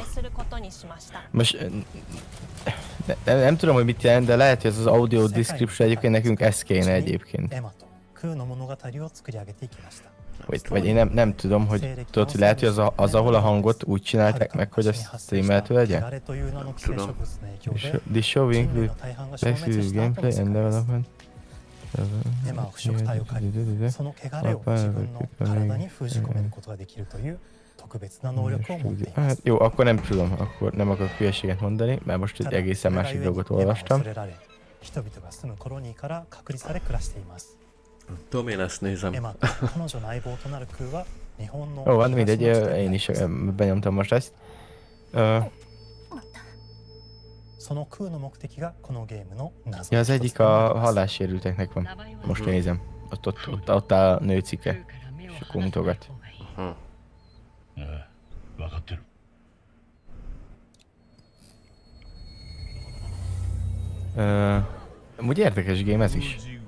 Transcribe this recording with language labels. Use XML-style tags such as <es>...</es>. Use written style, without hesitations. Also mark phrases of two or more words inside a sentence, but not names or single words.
<hu>Most nem tudom, hogy mit jelent, de lehet, hogy ez az</hu> <en>Audio Description</en> <hu>egyébként nekünk ez kéne egyébként. Vagy én nem tudom, hogy tudod, hogy lehet, hogy az ahol a hangot úgy csinálták meg, hogy az streamelhető legyen? Tudom.</hu> <en>This show include flexible gameplay and development.</en> <ja>エマを食体を借り、その汚れを自分の体に封じ込めることができるという特別な能力を持っています。</ja> <hu>Jó, akkor nem tudom, akkor nem akarok hülyeséget mondani, mert most egy egészen másik dolgot olvastam.</hu> <ja>人々が住むコロニーから隔離され暮らしています。</ja> <hu>Tudom, én ezt nézem.</hu> <ja>エマと彼女の相棒となるクーは日本の</ja> <hu>Ó, van mindegy, én is benyomtam most ezt.</hu> <ja>そのクーの目的がこのゲームの謎。</ja> <hu>Ja, az egyik a hallássérülteknek van. Most nézem. Ott áll a nő cikke. És akkor mutogat. Amúgy érdekes game ez is.</hu>